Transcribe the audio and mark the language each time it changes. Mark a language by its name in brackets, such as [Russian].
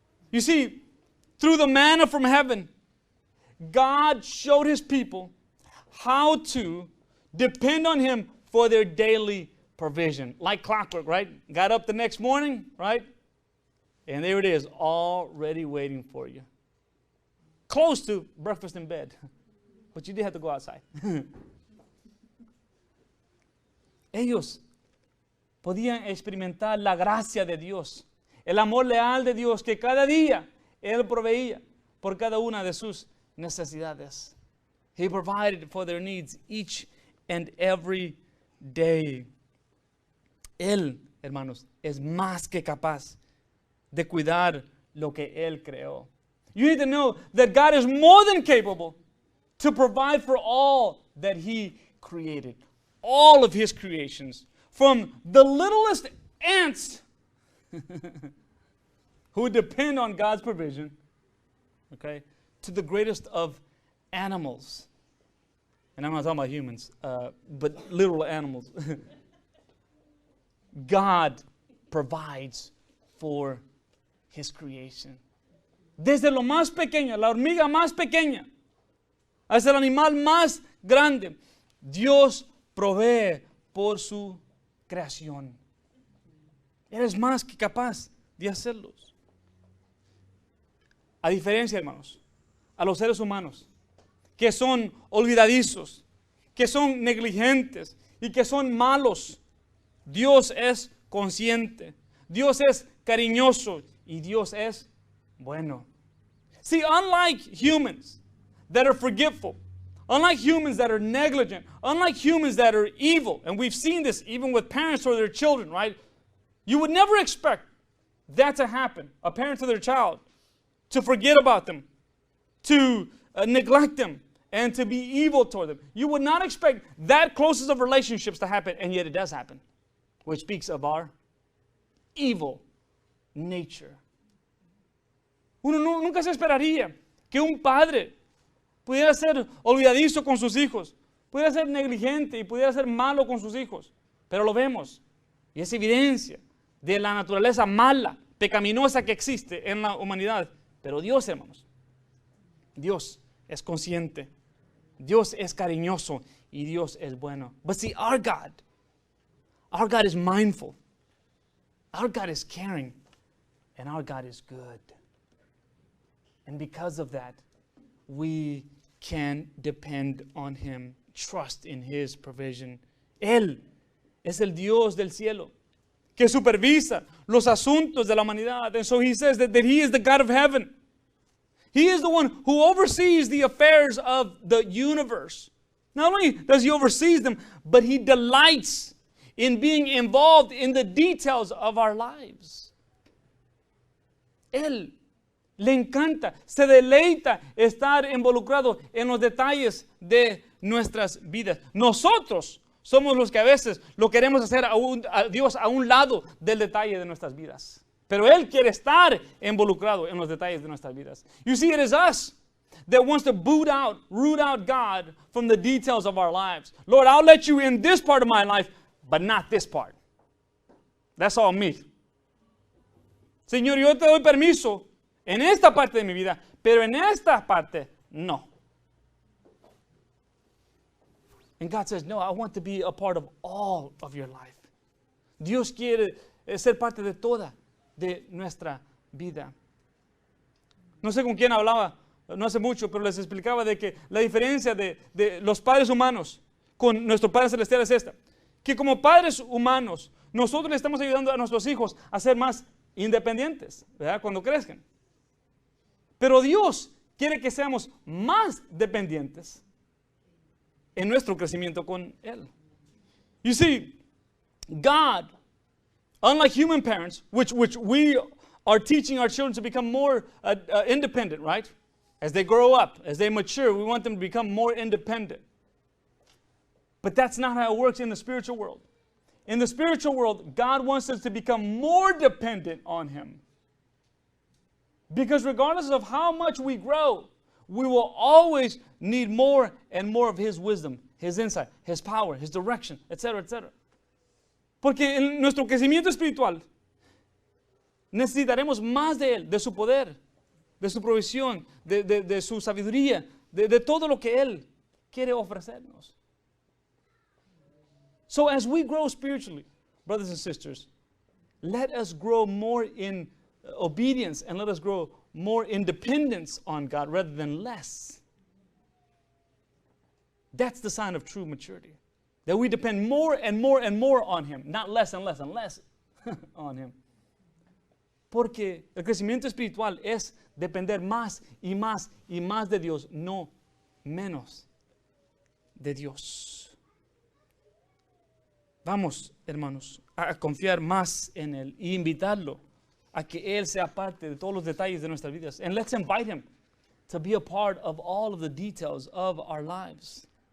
[English] You see, through the manna from heaven, God showed his people how to depend on him for their daily provision. Like clockwork, right? Got up the next morning, right? And there it is, already waiting for you. Close to breakfast in bed. But you did have to go outside. [Spanish] Ellos podían experimentar la gracia de Dios, el amor leal de Dios que cada día Él proveía por cada una de sus necesidades. [English] He provided for their needs each and every day. [Spanish] Él, hermanos, es más que capaz de cuidar lo que Él creó. [English] You need to know that God is more than capable to provide for all that He created. All of His creations. From the littlest ants who depend on God's provision, okay, to the greatest of animals. And I'm not talking about humans, but literal animals. God provides for His creation. [Spanish] Desde lo más pequeño, la hormiga más pequeña, hasta el animal más grande, Dios provee por su creación. Él es más que capaz de hacerlos. A diferencia, hermanos, a los seres humanos, que son olvidadizos, que son negligentes y que son malos, Dios es consciente, Dios es cariñoso y Dios es bueno. [English] See, unlike humans that are forgetful, unlike humans that are negligent, unlike humans that are evil, and we've seen this even with parents or their children, right? You would never expect that to happen, a parent to their child, to forget about them, to neglect them, and to be evil toward them. You would not expect that closest of relationships to happen, and yet it does happen, which speaks of our evil nature. [Spanish] Uno nunca se esperaría que un padre pudiera ser olvidadizo con sus hijos, pudiera ser negligente y pudiera ser malo con sus hijos, pero lo vemos y es evidencia de la naturaleza mala, pecaminosa que existe en la humanidad. Pero Dios, hermanos, Dios es consciente, Dios es cariñoso y Dios es bueno. [English] But see, our God is mindful, our God is caring, and our God is good. And because of that, we can depend on Him, trust in His provision. [Spanish] Él es el Dios del cielo que supervisa los asuntos de la humanidad. [English] And so He says that He is the God of heaven. He is the one who oversees the affairs of the universe. Not only does He oversee them, but He delights in being involved in the details of our lives. [Spanish] Él le encanta, se deleita estar involucrado en los detalles de nuestras vidas. Nosotros somos los que a veces lo queremos hacer a Dios a un lado del detalle de nuestras vidas. Pero Él quiere estar involucrado en los detalles de nuestras vidas. [English] You see, it is us that wants to root out God from the details of our lives. Lord, I'll let you in this part of my life, but not this part. That's all me. [Spanish] Señor, yo te doy permiso en esta parte de mi vida, pero en esta parte, no. [English] And God says, no, I want to be a part of all of your life. [Spanish] Dios quiere ser parte de toda de nuestra vida. No sé con quién hablaba, no hace mucho, pero les explicaba de que la diferencia de los padres humanos con nuestro Padre Celestial es esta. Que como padres humanos, nosotros le estamos ayudando a nuestros hijos a ser más independientes, ¿verdad? Cuando crezcan. Pero Dios quiere que seamos más dependientes en nuestro crecimiento con Él. [English] You see, God, unlike human parents, which we are teaching our children to become more independent, right? As they grow up, as they mature, we want them to become more independent. But that's not how it works in the spiritual world. In the spiritual world, God wants us to become more dependent on Him. Because regardless of how much we grow, we will always need more and more of His wisdom, His insight, His power, His direction, etc., etc. [Spanish] Porque en nuestro crecimiento espiritual necesitaremos más de Él, de su poder, de su provisión, de su sabiduría, de todo lo que Él quiere ofrecernos. [English] So as we grow spiritually, brothers and sisters, let us grow more in obedience and let us grow more in dependence on God rather than less. That's the sign of true maturity. That we depend more and more and more on Him, not less and less and less on Him. [Spanish] Porque el crecimiento espiritual es depender más y más y más de Dios, no menos de Dios. Vamos, hermanos, a confiar más en Él y invitarlo a que Él sea parte de todos los detalles de nuestras vidas. [English] And let's invite Him to be a part of all of the details of our lives.